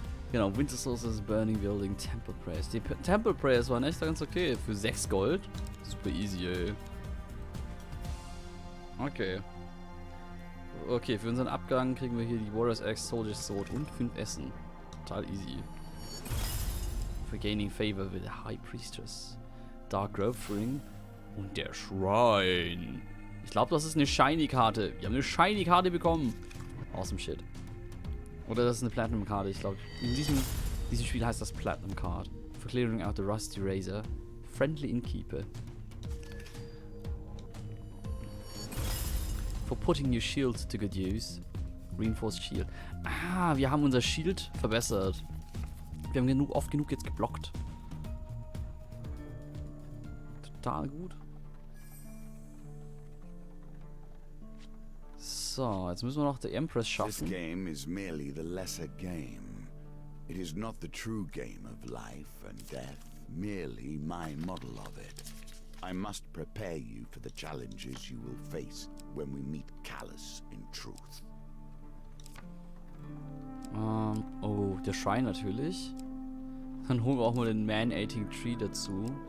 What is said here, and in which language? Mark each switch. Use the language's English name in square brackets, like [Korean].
[German] Genau, Winter Solstice, Burning Building, Temple Prayers. Die Temple Prayers waren echt ganz okay. Für 6 Gold. Super easy, ey. Okay. Okay, für unseren Abgang kriegen wir hier die Warrior's Axe, Soldier's Sword und 5 Essen. Total easy. [English] For gaining favor with the High Priestess. [German] Dark Growth Ring und der Shrine. Ich glaube, das ist eine Shiny-Karte. Wir haben eine Shiny-Karte bekommen. [English] Awesome shit. [German] Oder das ist eine Platinum-Karte. Ich glaube, in diesem Spiel heißt das Platinum Card. [English] For clearing out the Rusty Razor. Friendly Innkeeper. For putting your shield to good use. Reinforced Shield. [German] Ah, wir haben unser Shield verbessert. Wir haben oft genug jetzt geblockt. Total gut. So, jetzt müssen wir noch die Empress [English] This [German] schaffen. [English] game is merely the lesser game. It is not the true game of life and death, merely my model of it. I must prepare you for the challenges you will face when we meet Callus in truth. [German] Oh, der Shrine natürlich. Dann holen wir auch mal den Man-Eating Tree dazu.